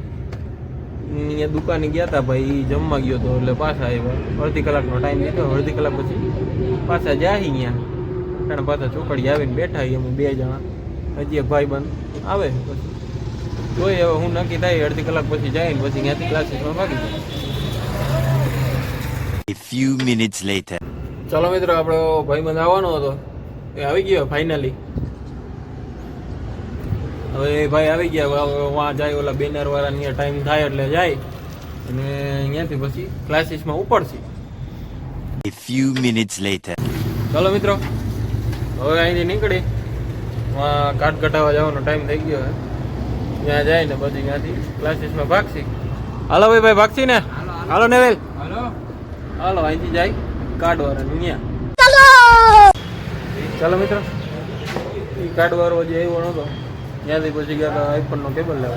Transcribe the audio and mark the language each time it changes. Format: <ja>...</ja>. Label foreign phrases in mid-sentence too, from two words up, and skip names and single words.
<gu>અહીંયા દુકાને ગયા હતા ભાઈ, જમવા ગયો હતો એટલે પાછા આવ્યા. અડધી કલાકનો ટાઈમ લીધો, અડધી કલાક પછી પાછા જાય અહીંયા. કારણ પાછા ચોકડી આવીને બેઠા અમે બે જણા. હજી એક ભાઈ બંધ આવે પછી જોઈએ હવે હું નક્કી થાય. અડધી કલાક પછી જાય ને પછી ત્યાંથી ક્લાસીસમાં ભાગી જાય.</gu> <en>A few minutes later.</en> <gu>ચાલો મિત્રો, આપણો ભાઈબંધ આવવાનો હતો એ આવી ગયો ફાઇનલી. હવે ભાઈ આવી ગયા. વાં જાય ઓલા બેનર વાળા ટાઈમ થાય એટલે જાય અને અહીંયાથી પછી ક્લાસીસમાં ઉપડશે.</gu> <en>A few minutes later.</en> <gu>ચાલો મિત્રો, હવે અહીંથી નીકળી કાર્ડ કટાવવા જવાનો ટાઈમ થઈ ગયો છે. ત્યાં જાય ને પછી ત્યાંથી ક્લાસીસમાં ભાગશી. હાલો ભાઈ ભાગશી ને? હાલો નેવેલ, હાલો અહીંથી જાય કાર્ડ વાળા ત્યાં. ચાલો મિત્રો, એ કાર્ડ વાળો જે આવ્યો નહોતો ત્યાંથી પછી ગયા હતા આઈફોનનો કેબલ લેવા.</gu>